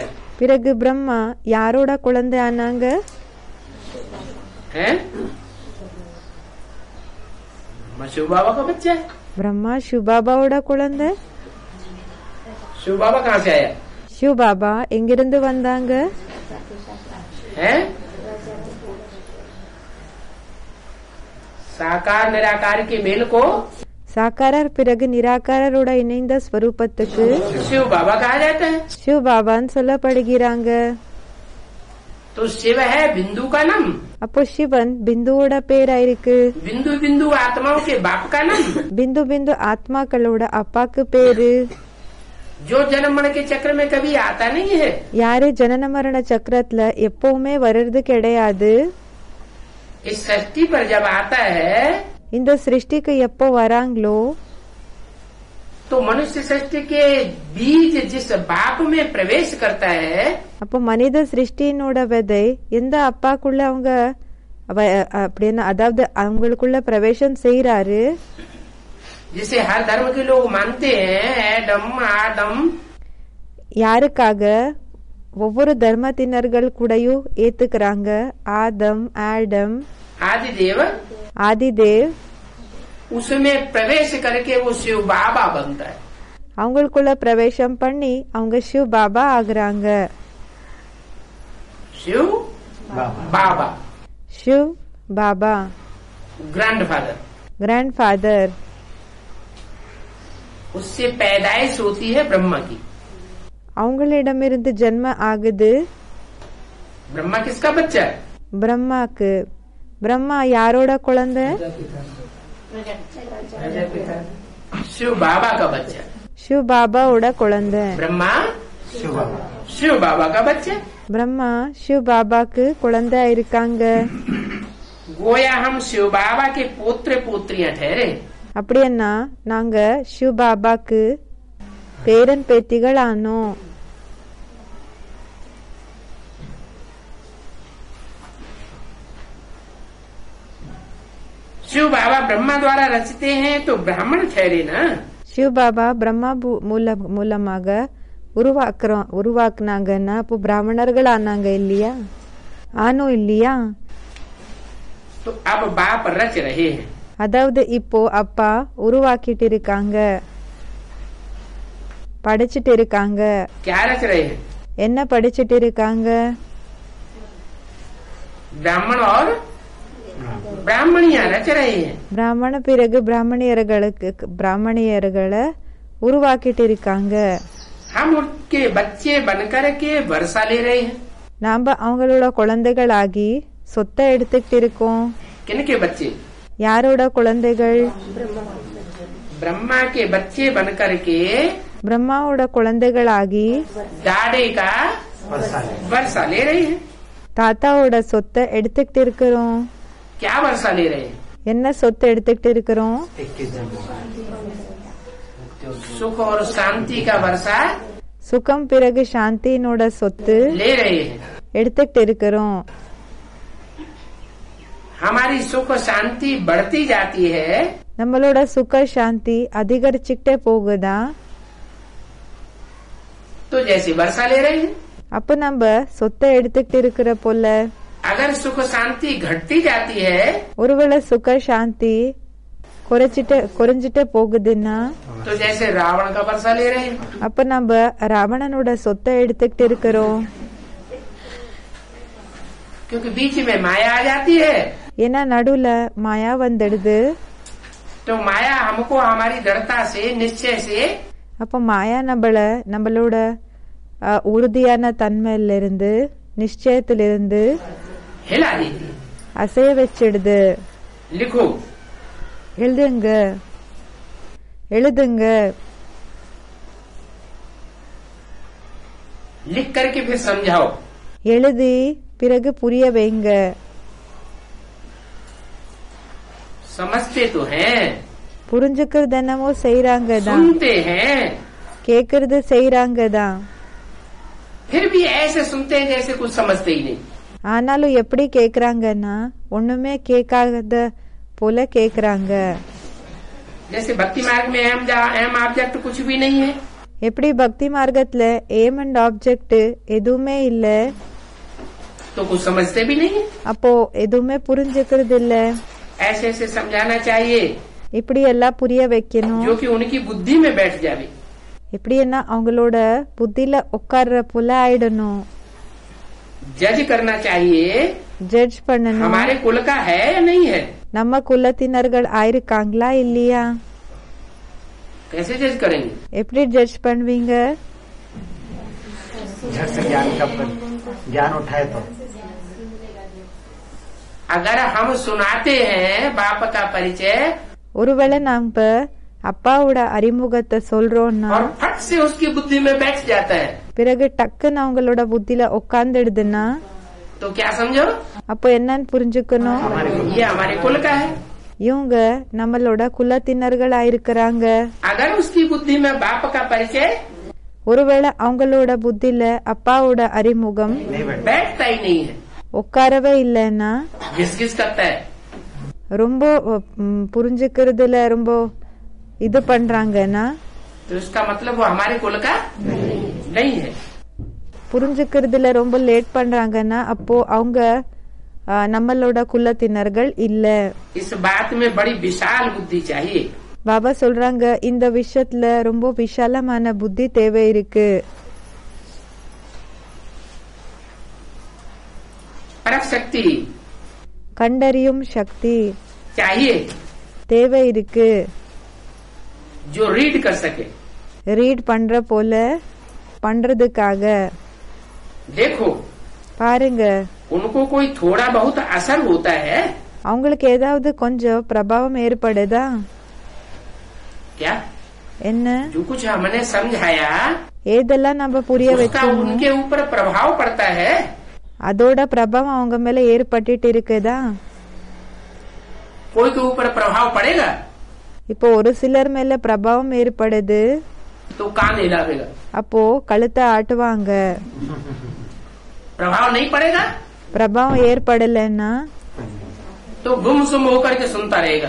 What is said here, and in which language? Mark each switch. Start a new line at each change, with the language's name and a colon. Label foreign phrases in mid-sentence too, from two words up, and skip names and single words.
Tamil: பிறகு பிரம்மா யாரோட குழந்தை ஆனாங்க?
Hindi: है? शिव बाबा का बच्चा है।
Tamil: பிரம்மா சிவபாபாவோட குழந்தை.
Hindi: शिव बाबा कहाँ से आया
Tamil: சிவபாபா எங்கிருந்து வந்தாங்க?
Hindi: है? साकार निराकार के मेल को
Tamil: சாக்காரர் பிறகு நிராகாரரோட இணைந்த ஸ்வரூபத்துக்கு
Hindi: शिव बाबा कहा जाता है।
Tamil: சிவ் பாபான்னு சொல்லப்படுகிறாங்க.
Hindi: तो शिव है बिंदु का नाम,
Tamil: அப்போ சிவன் பிந்துவோட பேரா இருக்கு.
Hindi: बिंदु बिंदु आत्माओं के बाप का नाम,
Tamil: பிந்து பிந்து ஆத்மாக்களோட அப்பாக்கு பேரு.
Hindi: जो जन्म मरण के चक्र में कभी आता नहीं है।
Tamil: யாரு ஜனன மரண சக்கரத்துல எப்பவுமே வர்றது கிடையாது.
Hindi: इस सृष्टि पर जब आता है
Tamil: இந்த சிருஷ்டிக்கு எப்போ வராங்களோ
Hindi: तो मनुष्य सृष्टि के बीज जिस बाप में प्रवेश करता है
Tamil: அப்போ மனித சிருஷ்டியினோட விதை எந்த அப்பாக்குள்ள அவங்க அப்படின்னு அதாவது அவங்களுக்குள்ள பிரவேசம் செய்யறாரு.
Hindi: जिसे हर धर्म के लोग मानते हैं, एडम आदम,
Tamil: யாருக்காக ஒவ்வொரு தர்மத்தினர்கள் கூடயும் ஏத்துக்கிறாங்க. ஆதம், ஆடம்,
Hindi: आदिदेव,
Tamil: ஆதிதேவ்.
Hindi: उसमें प्रवेश करके वो शिव बाबा बनता है।
Tamil: அவங்களுக்குள்ள பிரவேசம் பண்ணி அவங்க சிவ் பாபா ஆகுறாங்க.
Hindi: शिव बाबा,
Tamil: சிவ் பாபா,
Hindi: ग्रैंडफादर,
English: grand father.
Hindi: उससे पैदाइश होती है ब्रह्मा की।
Tamil: அவங்களிடமிருந்து ஜென்ம ஆகுது.
Hindi: ब्रह्मा किसका बच्चा है?
Tamil: பிரம்மாக்கு. பிரம்மா யாரோட குழந்தை?
Hindi: शिव बाबा का बच्चा।
Tamil: சிவ் பாபாவோட குழந்தை.
Hindi: ब्रह्मा शिव बाबा का बच्चा।
Tamil: பிரம்மா சிவ் பாபாக்கு குழந்தை இருக்காங்க.
Hindi: गोया हम शिव बाबा के पुत्र पुत्रियां ठहरे।
Tamil: அப்படின்னா நாங்க சிவ் பாபாக்கு பேரன் பேத்திகள் ஆனோம்.
Hindi: शिव बाबा ब्रह्मा द्वारा रचते हैं तो ब्राह्मण ठहरे ना।
Tamil: சிவ் பாபா பிரம்மா மூலமாக உருவாக்குனாங்கன்னா அப்போ பிராமணர்கள் ஆனாங்க இல்லையா? ஆனோ இல்லையா?
Hindi: तो अब बाप रच रहे हैं।
Tamil: அதாவது இப்போ அப்பா உருவாக்கிட்டு இருக்காங்க, படிச்சிட்டு இருக்காங்க.
Hindi: क्या रच रहे हैं?
Tamil: என்ன படிச்சிட்டு இருக்காங்க?
Hindi: ब्राह्मण और ब्राह्मणियां रच रहे हैं।
Tamil: பிராமண பிறகு பிராமணியர்களை உருவாக்கிட்டு இருக்காங்க.
Hindi: हम उनके बच्चे बनकर के वर्षा ले रहे हैं।
Tamil: நாம அவங்களோட குழந்தைகளாகி சொத்தை எடுத்துக்கிட்டு இருக்கோம்.
Hindi: किनके बच्चे?
Tamil: யாரோட குழந்தைகள்?
Hindi: ब्रह्मा के बच्चे बनकर के
Tamil: பிரம்மாவோட குழந்தைகளாகி
Hindi: दाड़े का वर्षा ले रहे हैं।
Tamil: தாத்தாவோட சொத்தை எடுத்துக்கிட்டு இருக்கிறோம்.
Hindi: क्या वर्षा ले रहे हैं?
Tamil: என்ன சொத்தை எடுத்துக்கிட்டு இருக்கிறோம்?
Hindi: सुख और शांति का वर्षा
Tamil: சுகம் பிறகு சாந்தியினோட சொத்து
Hindi: ले रहे हैं।
Tamil: எடுத்துக்கிட்டு இருக்கிறோம்.
Hindi: हमारी सुख शांति बढ़ती जाती है
Tamil: நம்மளோட சுக சாந்தி அதிகரிச்சுக்கிட்டே போகுதா?
Hindi: तो जैसे वर्षा ले रहे हैं।
Tamil: அப்ப நம்ம சொத்தை எடுத்துக்கிட்டு இருக்கிற போல
Hindi: अगर सुख शांति घटती जाती है
Tamil: ஒருவேளை சுக சாந்தி குறைஞ்சிட்டே போகுதுன்னா
Hindi: तो जैसे रावण का वर्षा ले रहे हैं।
Tamil: அப்ப நம்ம ராவணனோட சொத்தை எடுத்துக்கிட்டு இருக்கிறோம்.
Hindi: क्योंकि बीच में माया आ जाती है
Tamil: ஏன்னா நடுவுல மாயா வந்துடுது.
Hindi: तो माया हमको हमारी दृढ़ता से निश्चय से
Tamil: அப்ப மாயா நம்மளோட உறுதியான தன்மையிலிருந்து நிச்சயத்திலிருந்து
Hindi: हिला देती है।
Tamil: அசைய வச்சிடுது.
Hindi: लिखो,
Tamil: எழுதுங்க.
Hindi: लिख करके फिर समझाओ।
Tamil: எழுதி பிறகு புரிய வைங்க.
Hindi: समझते तो हैं,
Tamil: புரிஞ்சுக்கிறது என்னமோ செய்யறாங்க தான்,
Hindi: सुनते हैं,
Tamil: கேக்குறது செய்யறாங்க தான்.
Hindi: फिर भी ऐसे सुनते हैं जैसे कुछ समझते ही नहीं।
Tamil: ஆனாலும் எப்படி கேக்குறாங்கன்னா ஒண்ணுமே கேட்காத போல கேக்குறாங்க.
Hindi: जैसे भक्ति मार्ग में
English: aim object
Hindi: कुछ भी नहीं है।
Tamil: எப்படி பக்தி மார்க்கத்துல
English: aim and object
Tamil: எதுவுமே இல்ல,
Hindi: तो कुछ समझते भी नहीं है।
Tamil: அப்போ எதுவுமே புரிஞ்சுக்கிறது இல்ல.
Hindi: ऐसे ऐसे समझाना चाहिए
Tamil: இப்படி எல்லாம் புரிய வைக்கணும்.
Hindi: जो कि उनकी बुद्धि में बैठ जावे।
Tamil: எப்படி என்ன அவங்களோட புத்தியில உட்கார்ற போல ஆயிடணும்.
Hindi: जज करना चाहिए
Tamil: ஜட்ஜ் பண்ணணும்.
Hindi: हमारे कुल का है या नहीं है?
Tamil: நம்ம குலத்தினர்கள் ஆயிருக்காங்களா இல்லையா?
Hindi: कैसे जज करेंगे?
Tamil: எப்படி ஜட்ஜ் பண்ணுவீங்க?
Hindi: झट से ज्ञान का ज्ञान उठाए तो अगर हम सुनाते हैं बाप का परिचय
Tamil: ஒருவேளை நாம அப்பாவோட அறிமுகத்தை சொல்றோம்னா
Hindi: और फट से उसकी बुद्धि में बैठ जाता है
Tamil: பிறகு டக்குன்னு அவங்களோட புத்தியில உட்கார்ந்துடுதுன்னா
Hindi: तो क्या समझो?
Tamil: அப்போ என்னன்னு புரிஞ்சுக்கணும்?
Hindi: ये हमारे कुल का है.
Tamil: இவங்க நம்மளோட குலத்தினர்கள் ஆயிருக்கிறாங்க.
Hindi: अगर उसकी बुद्धि में बाप का परिचय
Tamil: ஒருவேளை அவங்களோட புத்தியில அப்பாவோட அறிமுகம்
Hindi: बैठता ही नहीं है,
Tamil: உட்காரவே இல்லைன்னா
Hindi: घिस घिस करता है,
Tamil: ரொம்ப புரிஞ்சுக்கிறதுல ரொம்ப இது பண்றாங்கன்னா
Hindi: तो इसका मतलब वो हमारे कुल का नहीं है.
Tamil: புரிஞ்சுக்கிறதுல ரொம்ப லேட் பண்றாங்கன்னா அப்போ அவங்க நம்மளோட குலத்தினர்கள் இல்ல.
Hindi: इस बात में बड़ी विशाल बुद्धि चाहिए.
Tamil: பாபா சொல்றாங்க இந்த விஷயத்துல ரொம்ப விஷாலமான புத்தி தேவை இருக்கு.
Hindi: परख शक्ति
Tamil: கண்டறியும் சக்தி
Hindi: चाहिए
Tamil: தேவை இருக்கு.
Hindi: जो रीड कर सके.
Tamil: ரீட் பண்ற போல பண்றதுக்காக
Hindi: देखो
Tamil: பாருங்க,
Hindi: उनको कोई थोड़ा बहुत असर होता है
Tamil: அவங்களுக்கு ஏதாவது கொஞ்சம் பிரபாவம் ஏற்படுதா?
Hindi: क्या?
Tamil: என்ன
Hindi: जो कुछ हमने समझाया
Tamil: ஏதெல்லாம் நம்ம புரிய
Hindi: उसका
Tamil: வைக்கணும்
Hindi: उनके ऊपर प्रभाव पड़ता है.
Tamil: அதோட பிரபாவம் அவங்க மேல ஏற்பட்டுட்டு இருக்குதா?
Hindi: कोई के ऊपर प्रभाव पड़ेगा
Tamil: இப்போ ஒரு சிலர் மேல பிரபாவம் ஏற்படுது,
Hindi: तो कान हिलावेगा.
Tamil: அப்போ கழுத்தை ஆட்டுவாங்க.
Hindi: प्रभाव नहीं पड़ेगा
Tamil: பிரபாவம் ஏற்படலைன்னா
Hindi: तो गुमसुम होकर के सुनता रहेगा.